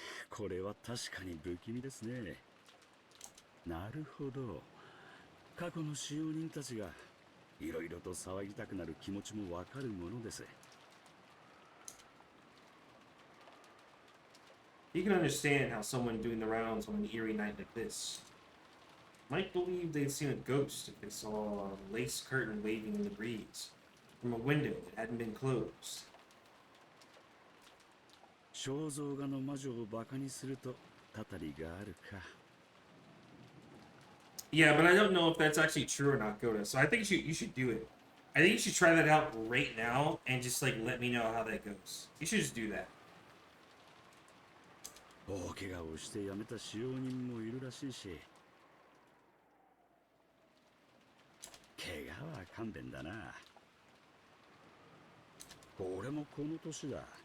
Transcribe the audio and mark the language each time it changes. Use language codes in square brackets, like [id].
[ja] これは確かに不気味ですね。なるほど。過去の使用人たちがいろいろと騒ぎたくなる気持ちもわかるものです。 [en] He can understand how someone doing the rounds on an eerie night like this might believe they'd seen a ghost if they saw a lace curtain waving in the breeze from a window that hadn't been closed. [ja] 肖像画の魔女をバカにするとたたりがあるか。 [en] Yeah, but I don't know if that's actually true or not, Goto. So I think you should do it. I think you should try that out right now and just like let me know how that goes. You should just do that. [ja] 大怪我をして辞めた使用人もいるらしいし。怪我は勘弁だな。俺もこの年だ。